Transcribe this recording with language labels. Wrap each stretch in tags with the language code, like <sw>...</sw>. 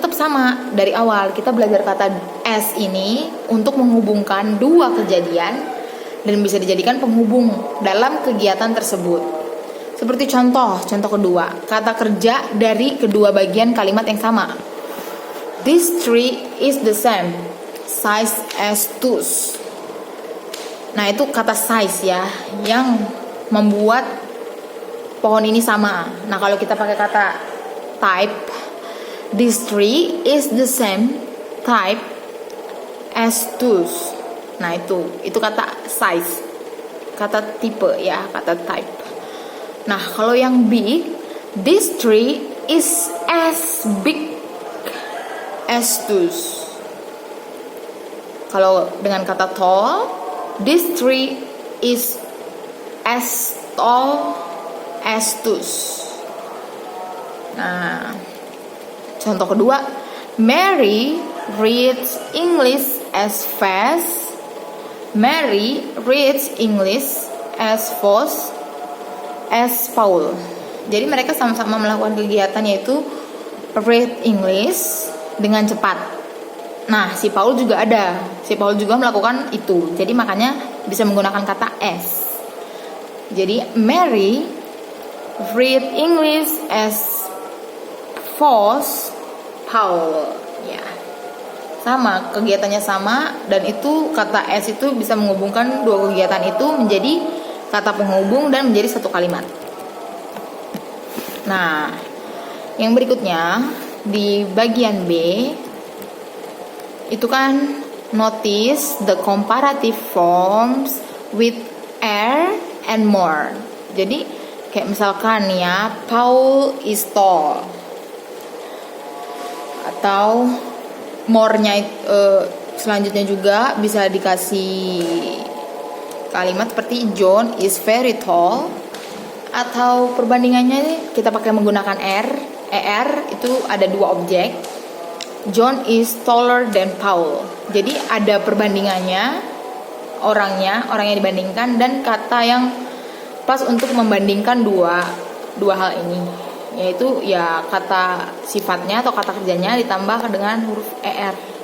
<id>Tetap sama dari awal kita belajar kata as ini untuk menghubungkan dua kejadian dan bisa dijadikan penghubung dalam kegiatan tersebut. Seperti contoh kedua, kata kerja dari kedua bagian kalimat yang sama.</id> <en>This tree is the same size as those.</en> <id>Nah, itu kata size ya, yang membuat pohon ini sama. Nah, kalau kita pakai kata</id> <en>type, this tree is the same type as those.</en> <id>Nah, itu kata size, kata tipe ya, kata type. Nah, kalau yang big,</id> <en>this tree is as big as those.</en> <id>Kalau dengan kata tall,</id> <en>this tree is as tall as those.</en> <id>Nah, contoh kedua,</id> <en>Mary reads English as fast. Mary reads English as fast as Paul.</en> <id>Jadi mereka sama-sama melakukan kegiatan yaitu read English dengan cepat. Nah, si Paul juga ada. Si Paul juga melakukan itu. Jadi makanya bisa menggunakan kata as.</id> <en>Jadi Mary read English as fast Paul.</en> <id>Ya. Sama, kegiatannya sama dan itu kata as itu bisa menghubungkan dua kegiatan itu menjadi kata penghubung dan menjadi satu kalimat. Nah, yang berikutnya di bagian B itu kan</id> <en>notice the comparative forms with are and more.</en> <id>Jadi kayak misalkan ya,</id> <en>Paul is tall,</en> <id>atau more-nya selanjutnya juga bisa dikasih kalimat seperti</id> <en>John is very tall,</en> <id>atau perbandingannya kita pakai menggunakan er itu ada dua objek.</id> <en>John is taller than Paul.</en> <id>Jadi ada perbandingannya, orangnya dibandingkan dan kata yang pas untuk membandingkan dua hal ini, yaitu ya kata sifatnya atau kata kerjanya ditambah dengan huruf er.</id>